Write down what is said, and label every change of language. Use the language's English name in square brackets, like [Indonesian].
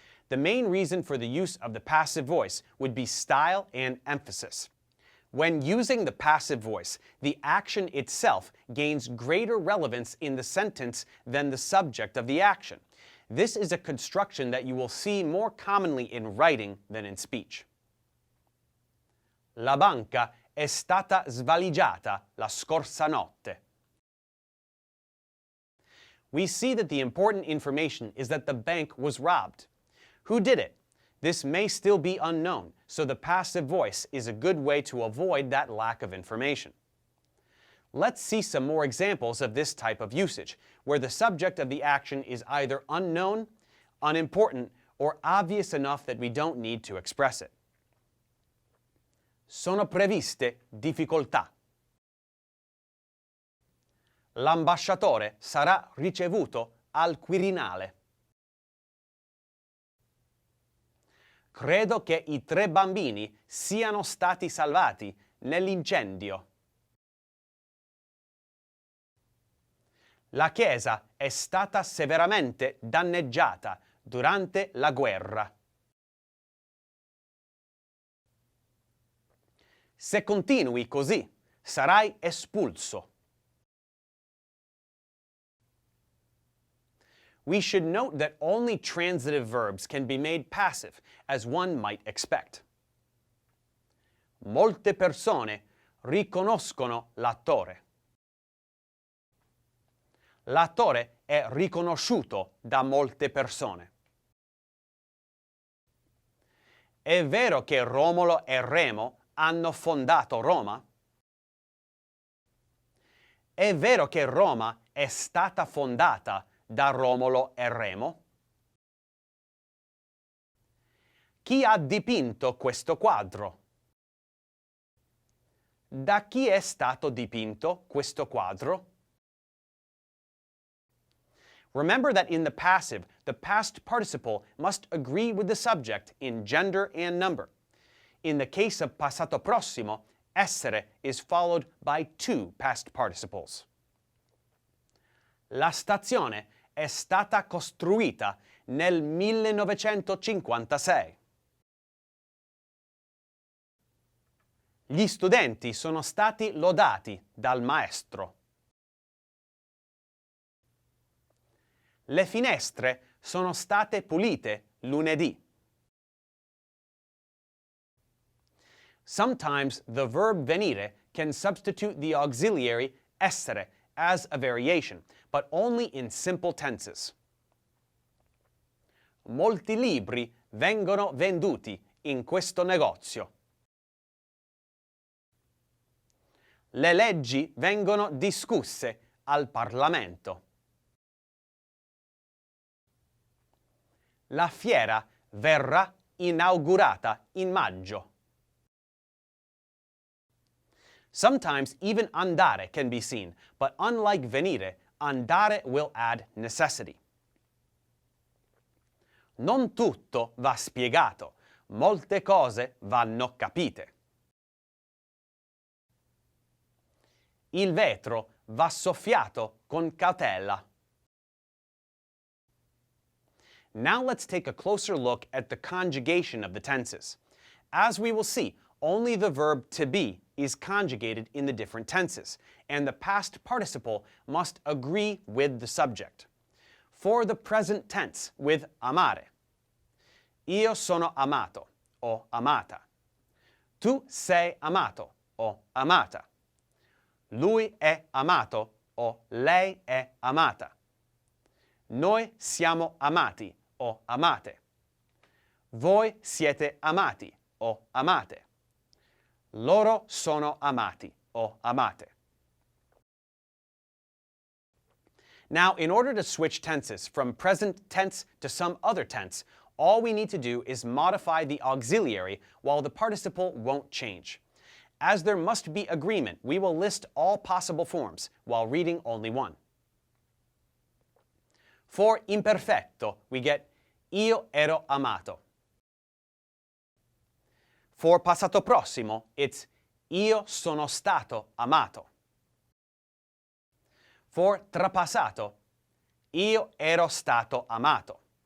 [English] The main reason for the use of the passive voice would be style and emphasis. When using the passive voice, the action itself gains greater relevance in the sentence than the subject of the action. This is a construction that you will see more commonly in writing than in speech. [Italian] La banca è stata svaligiata la scorsa notte. [English] We see that the important information is that the bank was robbed. Who did it? This may still be unknown, so the passive voice is a good way to avoid that lack of information. Let's see some more examples of this type of usage, where the subject of the action is either unknown, unimportant, or obvious enough that we don't need to express it. [Italian] Sono previste difficoltà. L'ambasciatore sarà ricevuto al Quirinale. Credo che i 3 bambini siano stati salvati nell'incendio. La chiesa è stata severamente danneggiata durante la guerra. Se continui così, sarai espulso. [English] We should note that only transitive verbs can be made passive, as one might expect. [Italian] Molte persone riconoscono l'attore. L'attore è riconosciuto da molte persone. È vero che Romolo e Remo hanno fondato Roma? È vero che Roma è stata fondata da Romolo e Remo? Chi ha dipinto questo quadro? Da chi è stato dipinto questo quadro? [English] Remember that in the passive, the past participle must agree with the subject in gender and number. In the case of passato prossimo, essere is followed by 2 past participles. [Italian] La stazione è stata costruita nel 1956. Gli studenti sono stati lodati dal maestro. Le finestre sono state pulite lunedì. [English] Sometimes the verb venire can substitute the auxiliary essere as a variation, but only in simple tenses. [Italian] Molti libri vengono venduti in questo negozio. Le leggi vengono discusse al Parlamento. La fiera verrà inaugurata in maggio. [English] Sometimes even andare can be seen, but unlike venire, andare will add necessity. [Italian] Non tutto va spiegato, molte cose vanno capite. Il vetro va soffiato con cautela. [English] Now let's take a closer look at the conjugation of the tenses. As we will see, only the verb to be is conjugated in the different tenses, and the past participle must agree with the subject. For the present tense with amare, [Italian] io sono amato o amata. Tu sei amato o amata. Lui è amato o lei è amata. Noi siamo amati o amate. Voi siete amati o amate. Loro sono amati o amate. [English] Now, in order to switch tenses from present tense to some other tense, all we need to do is modify the auxiliary while the participle won't change. As there must be agreement, we will list all possible forms while reading only one. For imperfetto, we get [Italian] io ero amato. For passato prossimo, it's io sono stato amato. For trapassato, io ero stato amato.